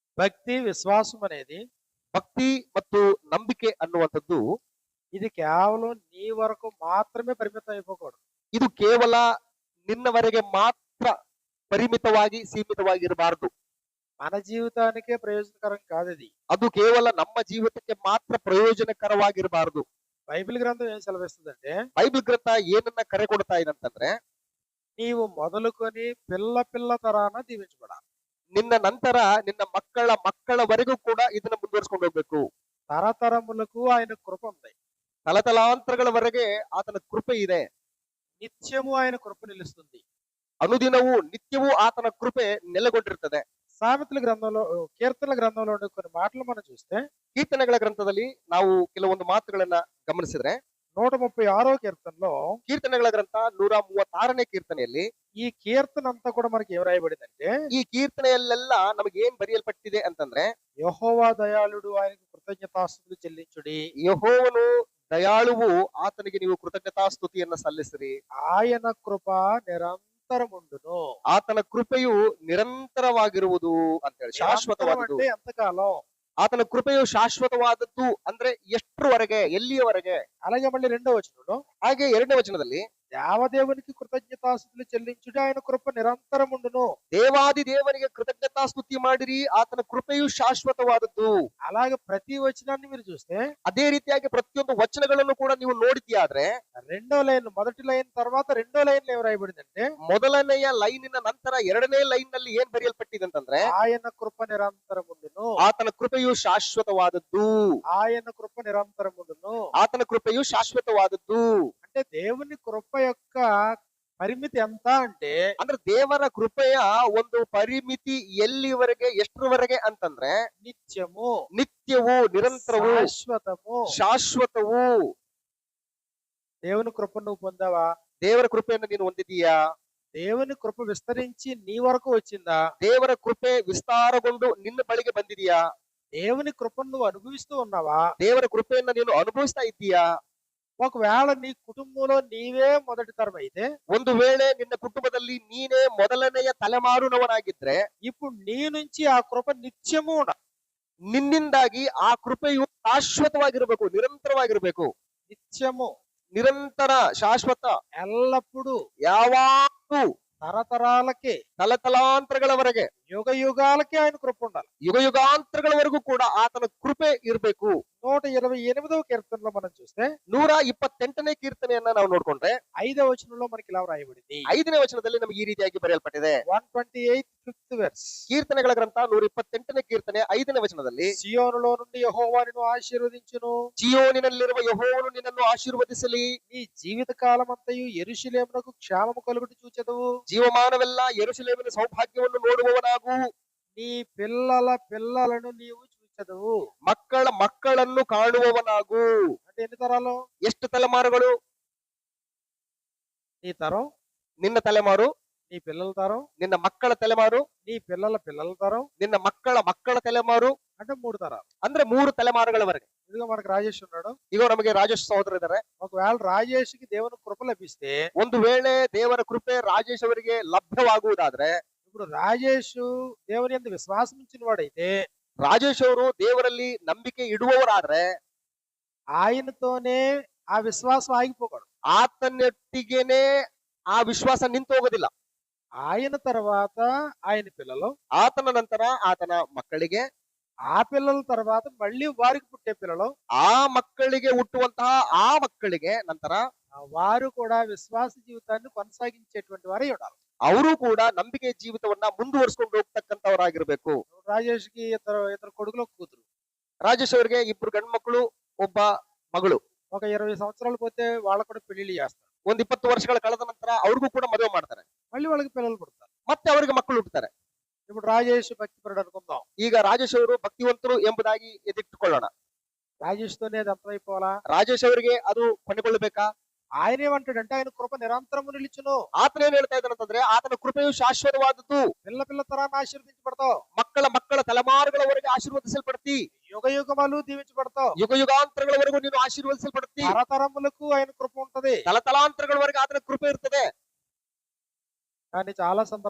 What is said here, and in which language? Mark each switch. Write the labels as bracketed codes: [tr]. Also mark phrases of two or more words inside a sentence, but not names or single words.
[te] భక్తి విశ్వాసం అనేది [kn] ಭಕ್ತಿ ಮತ್ತು ನಂಬಿಕೆ ಅನ್ನುವಂಥದ್ದು [te] ఇది కేవలం నీ వరకు మాత్రమే పరిమితం అయిపోకూడదు. [kn] ಇದು ಕೇವಲ ನಿನ್ನವರೆಗೆ ಮಾತ್ರ ಪರಿಮಿತವಾಗಿ ಸೀಮಿತವಾಗಿರಬಾರದು. [te] మన జీవితానికే ప్రయోజనకరం కాదు ఇది. [kn] ಅದು ಕೇವಲ ನಮ್ಮ ಜೀವಿತಕ್ಕೆ ಮಾತ್ರ ಪ್ರಯೋಜನಕರವಾಗಿರಬಾರದು. [te] బైబిల్ గ్రంథం ఏం సెలవిస్తుందంటే, [kn] ಬೈಬಲ್ ಗ್ರಂಥ ಏನನ್ನ ಕರೆ ಕೊಡ್ತಾ ಇದೆ ಅಂತಂದ್ರೆ, [te] నీవు మొదలుకొని పిల్ల పిల్ల తరాన దీవించబడాలి. [kn] ನಿನ್ನ ನಂತರ ನಿನ್ನ ಮಕ್ಕಳ ಮಕ್ಕಳವರೆಗೂ ಕೂಡ ಇದನ್ನ ಮುಂದುವರಿಸಿಕೊಂಡು ಹೋಗ್ಬೇಕು. [te] తరతరములకు ఆయన కృప ఉంది. [kn] ತಲತಲಾಂತರಗಳವರೆಗೆ ಆತನ ಕೃಪೆ ಇದೆ. [te] నిత్యము ఆయన కృప నిలుస్తుంది. [kn] ಅನುದಿನವೂ ನಿತ್ಯವೂ ಆತನ ಕೃಪೆ ನೆಲೆಗೊಂಡಿರ್ತದೆ. [te] సామెతల గ్రంథంలో, కీర్తనల గ్రంథంలో ఉండే కొన్ని మాటలు మనం చూస్తే, [kn] ಕೀರ್ತನೆಗಳ ಗ್ರಂಥದಲ್ಲಿ ನಾವು ಕೆಲವೊಂದು ಮಾತುಗಳನ್ನ ಗಮನಿಸಿದ್ರೆ, [te] 136వ కీర్తనలో [kn] ಕೀರ್ತನೆಗಳ ಗ್ರಂಥ 136ನೇ ಕೀರ್ತನೆಯಲ್ಲಿ [te] ఈ కీర్తన అంతా కూడా మనకి ఏం రాయబడిందంటే, [kn] ಈ ಕೀರ್ತನೆಯಲ್ಲೆಲ್ಲ ನಮಗೆ ಏನ್ ಬರೆಯಲ್ಪಟ್ಟಿದೆ ಅಂತಂದ್ರೆ, [te] యెహోవా దయాళుడు, ఆయనకు కృతజ్ఞతాస్తుతులు చెల్లించుడి. [kn] ಯೆಹೋವನು ದಯಾಳುವು, ಆತನಿಗೆ ನೀವು ಕೃತಜ್ಞತಾ ಸ್ತುತಿಯನ್ನ ಸಲ್ಲಿಸಿರಿ. [te] ఆయన కృప నిరంతరముండును. [kn] ಆತನ ಕೃಪೆಯು ನಿರಂತರವಾಗಿರುವುದು ಅಂತ ಹೇಳಿ, [te] నిరంతరం [kn] ಶಾಶ್ವತವಾದದ್ದು. [te] అంటే ఎంతకాలం? [kn] ಆತನ ಕೃಪೆಯು ಶಾಶ್ವತವಾದದ್ದು ಅಂದ್ರೆ ಎಷ್ಟರವರೆಗೆ, ಎಲ್ಲಿಯವರೆಗೆ? [te] అలాగే మళ్ళీ 2వ వచనంలో, [kn] ಹಾಗೆ 2ನೇ ವಚನದಲ್ಲಿ, [te] దేవదేవునికి కృతజ్ఞతాస్తుతులు చెల్లించుడి, ఆయన కృప నిరంతరముండును. [kn] ದೇವಾದಿ ದೇವನಿಗೆ ಕೃತಜ್ಞತಾ ಸ್ತುತಿ ಮಾಡಿರಿ, ಆತನ ಕೃಪೆಯು ಶಾಶ್ವತವಾದದ್ದು. [te] అలాగే ప్రతి వచనాన్ని మీరు చూస్తే, [kn] ಅದೇ ರೀತಿಯಾಗಿ ಪ್ರತಿಯೊಂದು ವಚನಗಳನ್ನು ಕೂಡ ನೀವು ನೋಡಿದ್ಯಾದ್ರೆ, [te] 2వ లైన్, మొదటి లైన్ తర్వాత 2వ లైన్ ఏం రాయబడిందంటే, [kn] ಮೊದಲನೆಯ ಲೈನಿನ ನಂತರ 2ನೇ ಲೈನ್ ನಲ್ಲಿ ಏನ್ ಬರೆಯಲ್ಪಟ್ಟಿದೆ ಅಂತಂದ್ರೆ, [te] ఆయన కృప నిరంతరముండును. [kn] ಆತನ ಕೃಪೆಯು ಶಾಶ್ವತವಾದದ್ದು. [te] ఆయన కృప నిరంతరముండును. [kn] ಆತನ ಕೃಪೆಯು ಶಾಶ್ವತವಾದದ್ದು. [te] అంటే దేవుని కృప యొక్క పరిమితి ఎంత అంటే, [kn] ಅಂದ್ರೆ ದೇವರ ಕೃಪೆಯ ಒಂದು ಪರಿಮಿತಿ ಎಲ್ಲಿವರೆಗೆ, ಎಷ್ಟರವರೆಗೆ ಅಂತಂದ್ರೆ, [te] నిత్యము, [kn] ನಿತ್ಯವೂ, ನಿರಂತರವೂ, [te] శాశ్వతము. [kn] ಶಾಶ್ವತವೂ. [te] దేవుని కృప నువ్వు పొందావా? [kn] ದೇವರ ಕೃಪೆಯನ್ನು ನೀನು ಹೊಂದಿದೀಯಾ? [te] దేవుని కృప విస్తరించి నీ వరకు వచ్చిందా? [kn] ದೇವರ ಕೃಪೆ ವಿಸ್ತಾರಗೊಂಡು ನಿನ್ನ ಬಳಿಗೆ ಬಂದಿದೆಯಾ? [te] దేవుని కృపను నువ్వు అనుభవిస్తూ ఉన్నావా? [kn] ದೇವರ ಕೃಪೆಯನ್ನ ನೀನು ಅನುಭವಿಸ್ತಾ ಇದ್ದೀಯಾ? [te] ఒకవేళ నీ కుటుంబంలో నీవే మొదటి తరం అయితే, [kn] ಒಂದು ವೇಳೆ ನಿನ್ನ ಕುಟುಂಬದಲ್ಲಿ ನೀನೇ ಮೊದಲನೆಯ ತಲೆಮಾರುನವನಾಗಿದ್ರೆ, [te] ఇప్పుడు నీ నుంచి ఆ కృప నిత్యము ఉండాలి. [kn] ನಿನ್ನಿಂದಾಗಿ ಆ ಕೃಪೆಯು ಶಾಶ್ವತವಾಗಿರಬೇಕು, ನಿರಂತರವಾಗಿರಬೇಕು. [te] నిత్యము, [kn] ನಿರಂತರ, ಶಾಶ್ವತ, [te] ఎల్లప్పుడూ, [kn] ಯಾವಾಗೂ, [te] తరతరాలకి, [kn] ತಲತಲಾಂತರಗಳವರೆಗೆ, [te] యుగ యుగాలకి ఆయన కృప ఉండాలి. [kn] ಯುಗ ಯುಗಾಂತರಗಳವರೆಗೂ ಕೂಡ ಆತನ ಕೃಪೆ ಇರಬೇಕು. [te] 128వ కీర్తనలో మనం చూస్తే, [kn] 128ನೇ ಕೀರ್ತನೆಯನ್ನ ನಾವು ನೋಡ್ಕೊಂಡ್ರೆ, [te] 5వ వచనంలో మనకి ఇలా రాయబడింది. [kn] 5ನೇ ವಚನದಲ್ಲಿ ನಮಗೆ ಈ ರೀತಿಯಾಗಿ ಬರೆಯಲ್ಪಟ್ಟಿದೆ. [en] 128 5th verse, [kn] ಕೀರ್ತನೆಗಳ ಗ್ರಂಥ 128ನೇ ಕೀರ್ತನೆ 5ನೇ ವಚನದಲ್ಲಿ, [te] సియోనులో నుండి యెహోవా నిన్ను ఆశీర్వదించును. [kn] ಚಿಯೋನಿನಲ್ಲಿರುವ ಯೆಹೋವನು ನಿನ್ನನ್ನು ಆಶೀರ್ವದಿಸಲಿ. [te] నీ జీవిత కాలమంతయు యెరూషలేమునకు క్షేమము కలుగుట చూచెదవు. [kn] ಜೀವಮಾನವೆಲ್ಲ ಯೆರೂಸಲೇಮಿನ ಸೌಭಾಗ್ಯವನ್ನು ನೋಡುವವನಾಗು. [te] నీ పిల్లల పిల్లలను నీవు చూచెదవు. [kn] ಮಕ್ಕಳ ಮಕ್ಕಳನ್ನು ಕಾಣುವವನಾಗು. [te] అంటే ఎన్ని తరాలు? [kn] ಎಷ್ಟು ತಲೆಮಾರುಗಳು? [te] నీ తరం, [kn] ನಿನ್ನ ತಲೆಮಾರು, [te] నీ పిల్లల తరం, [kn] ನಿನ್ನ ಮಕ್ಕಳ ತಲೆಮಾರು, [te] నీ పిల్లల పిల్లల తరం, [kn] ನಿನ್ನ ಮಕ್ಕಳ ಮಕ್ಕಳ ತಲೆಮಾರು, [te] అంటే 3 తరాలు. [kn] ಅಂದ್ರೆ 3 ತಲೆಮಾರುಗಳವರೆಗೆ. [te] ఇదిగో మనకు రాజేష్ ఉన్నాడు. [kn] ಈಗ ನಮಗೆ ರಾಜೇಶ್ ಸಹೋದರ ಇದ್ದಾರೆ. [te] ఒకవేళ రాజేష్కి దేవుని కృప లభిస్తే, [kn] ಒಂದು ವೇಳೆ ದೇವರ ಕೃಪೆ ರಾಜೇಶ್ ಅವರಿಗೆ ಲಭ್ಯವಾಗುವುದಾದ್ರೆ, [te] ఇప్పుడు రాజేష్ దేవుని యందు విశ్వాసం ఉంచిన వాడైతే, [kn] ರಾಜೇಶ್ ಅವರು ದೇವರಲ್ಲಿ ನಂಬಿಕೆ ಇಡುವವರಾದ್ರೆ, [te] ఆయనతోనే ఆ విశ్వాసం ఆగిపోకూడదు. [kn] ಆತನೊಟ್ಟಿಗೆನೆ ಆ ವಿಶ್ವಾಸ ನಿಂತು ಹೋಗೋದಿಲ್ಲ. [te] ఆయన తర్వాత ఆయన పిల్లలు, [kn] ಆತನ ನಂತರ ಆತನ ಮಕ್ಕಳಿಗೆ, [te] ఆ పిల్లల తర్వాత మళ్ళీ వారికి పుట్టే పిల్లలు, [kn] ಆ ಮಕ್ಕಳಿಗೆ ಹುಟ್ಟುವಂತಹ ಆ ಮಕ್ಕಳಿಗೆ ನಂತರ [te] వారు కూడా విశ్వాస జీవితాన్ని కొనసాగించేటువంటి వారే ఉండాలి. [kn] ಅವರು ಕೂಡ ನಂಬಿಕೆ ಜೀವಿತವನ್ನ ಮುಂದುವರಿಸಿಕೊಂಡು ಹೋಗ್ತಕ್ಕಂಥವರಾಗಿರ್ಬೇಕು. [te] రాజేష్కి ఇద్దరు కొడుకులు, ఒక కూతురు. [kn] ರಾಜೇಶ್ ಅವರಿಗೆ 2 ಗಂಡು ಮಕ್ಕಳು, ಒಬ್ಬ ಮಗಳು. [te] ఒక 20 సంవత్సరాలు పోతే వాళ్ళకు కూడా పెళ్లిళ్ళు చేస్తారు. [kn] ಒಂದು 20 ವರ್ಷಗಳ ಕಳೆದ ನಂತರ ಅವ್ರಿಗೂ ಕೂಡ ಮದುವೆ ಮಾಡ್ತಾರೆ. [te] మళ్ళీ వాళ్ళకి పిల్లలు పుడతారు. [kn] ಮತ್ತೆ ಅವರಿಗೆ ಮಕ್ಕಳು ಹುಟ್ಟುತ್ತಾರೆ. [te] ఇప్పుడు రాజేష్ భక్తిపరుడు అనుకుందాం. [kn] ಈಗ ರಾಜೇಶ್ ಅವರು ಭಕ್ತಿವಂತರು ಎಂಬುದಾಗಿ ಎದಿಟ್ಟುಕೊಳ್ಳೋಣ. [te] రాజేష్ తోనే అది అర్థమైపోవాలా? [kn] ರಾಜೇಶ್ ಅವರಿಗೆ ಅದು ಕೊನೆಗೊಳ್ಳಬೇಕಾ? [te] ఆయన ఏమంటాడంటే, ఆయన కృప నిరంతరము నిలిచును. [kn] ಆತನ ಏನ್ ಹೇಳ್ತಾ ಇದ್ದಾನೆ ಅಂತಂದ್ರೆ, ಆತನ ಕೃಪೆಯು ಶಾಶ್ವತವಾದದ್ದು. [te] పిల్ల పిల్ల తరాన్ని ఆశీర్వదించబడతావు. [kn] ಮಕ್ಕಳ ಮಕ್ಕಳ ತಲೆಮಾರುಗಳವರೆಗೆ ಆಶೀರ್ವದಿಸಲ್ಪಡ್ತಿ. [te] యుగ యుగములు దీవించబడతావు. [kn] ಯುಗ ಯುಗಾಂತರಗಳವರೆಗೂ ನೀನು ಆಶೀರ್ವದಿಸಲ್ಪಡ್ತಿ. [te] తరతరములకు ఆయన కృప ఉంటది. [kn] ತಲತಲಾಂತರಗಳವರೆಗೆ ಆತನ ಕೃಪೆ ಇರ್ತದೆ. [te] కానీ చాలా సందర్భాల్లో ఏమవుతుందంటే,